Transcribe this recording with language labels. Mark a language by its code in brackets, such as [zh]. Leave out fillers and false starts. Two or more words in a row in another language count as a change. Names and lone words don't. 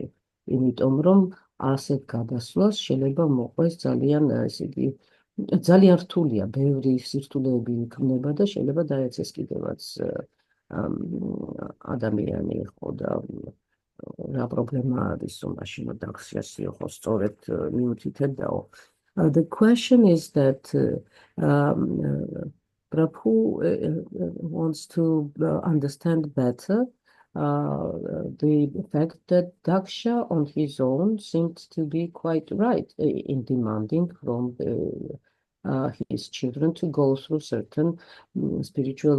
[ka] იმიტომ რომ ასეთ გადასვლას შეიძლება მოყვეს ძალიან ესე იგი ძალიან რთულია, ბევრი სირთულეები იქმნება და შეიძლება დაეცეს კიდევაც ადამიანი იყო და რა პრობლემა არის, რომ მაშინ დახსიას იყო სწორედ მიუთითებდაო. [en] The question is that Prabhu wants to understand better the fact that Daksha on his own seems to be quite right in demanding from his children to go through certain spiritual